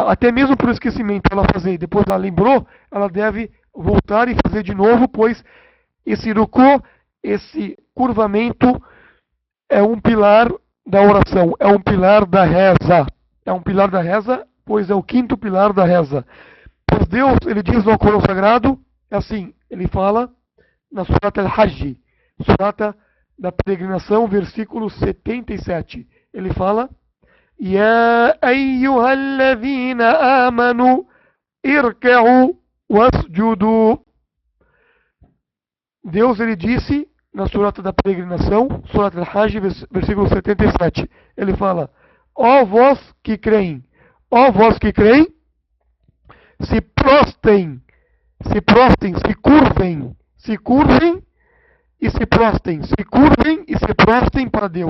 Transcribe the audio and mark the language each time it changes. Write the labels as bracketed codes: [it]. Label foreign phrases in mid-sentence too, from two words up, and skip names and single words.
[pt] Até mesmo por esquecimento ela fazer e depois ela lembrou, ela deve voltar e fazer de novo, pois esse ruku, esse curvamento é um pilar da oração, é um pilar da reza. É um pilar da reza, pois é o quinto pilar da reza. Pois Deus, ele diz no Alcorão Sagrado, é assim, ele fala na Surata Al-Hajj, Surata da Peregrinação, versículo 77. Ele fala: [ar] يا أيها الذين آمنوا اركعوا واسجدوا. [pt] Deus, ele disse na surata da peregrinação, surata al-Hajj, versículo 77. Ele fala: ó vós que creem, se prostem, se curvem e se prostem, para Deus.